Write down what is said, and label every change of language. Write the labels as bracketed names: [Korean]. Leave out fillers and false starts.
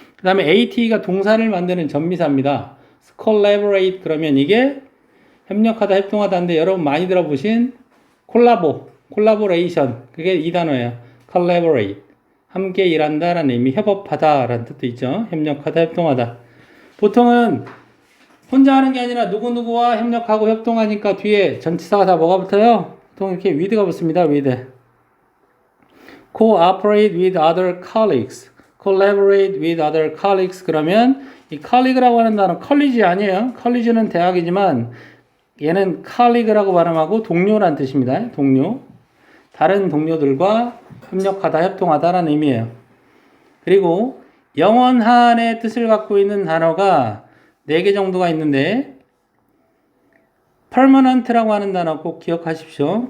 [Korean] 그 다음에 AT가 동사를 만드는 전미사입니다. collaborate 그러면 이게 협력하다, 협동하다인데 여러분 많이 들어보신 collaboration 그게 이 단어예요. collaborate 함께 일한다라는 의미, 협업하다라는 뜻도 있죠. 협력하다, 협동하다. 보통은 혼자 하는 게 아니라 누구누구와 협력하고 협동하니까 뒤에 전치사가 다 뭐가 붙어요? 보통 이렇게 with가 붙습니다. [English] with. cooperate with other colleagues. collaborate with other colleagues [Korean] 그러면 이 colleague라고 하는 단어 컬리지 아니에요. 컬리지는 대학이지만 얘는 colleague라고 발음하고 동료란 뜻입니다. 동료. 다른 동료들과 협력하다, 협동하다라는 의미예요. 그리고 영원한의 뜻을 갖고 있는 단어가 4개 정도가 있는데 permanent라고 하는 단어 꼭 기억하십시오.